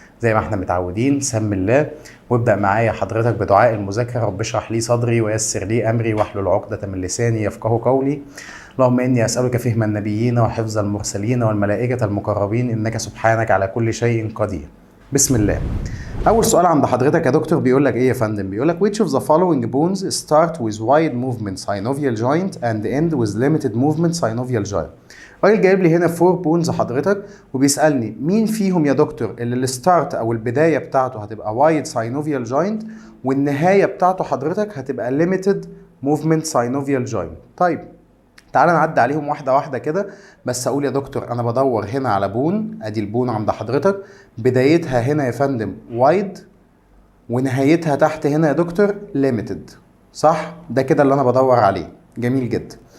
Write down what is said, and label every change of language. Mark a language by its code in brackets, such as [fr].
[ar] زي ما احنا متعودين سمي الله وابدأ معايا حضرتك بدعاء المذاكرة. رب اشرح لي صدري ويسر لي امري واحلل عقدة من لساني يفقهوا قولي. اللهم اني اسألك فهم النبيين وحفظ المرسلين والملائكة المقربين، انك سبحانك على كل شيء قدير. بسم الله. أول سؤال عند حضرتك يا دكتور بيقول لك [en] إيه يا فندم؟ بيقول لك which of the following bones start with wide movement synovial joint and end with limited movement synovial joint. [ar] الراجل جايب لي هنا 4 بونز حضرتك وبيسألني مين فيهم يا دكتور اللي الستارت أو البداية بتاعته هتبقى [en] wide synovial joint [ar] والنهاية بتاعته حضرتك هتبقى [en] limited movement synovial joint. [ar] طيب تعالى نعدي عليهم واحدة واحدة كده. بس أقول يا دكتور أنا بدور هنا على بون، أدي البون عند حضرتك بدايتها هنا يا فندم وايد ونهايتها تحت هنا يا دكتور ليميتد، صح؟ ده كده اللي أنا بدور عليه. جميل جدا.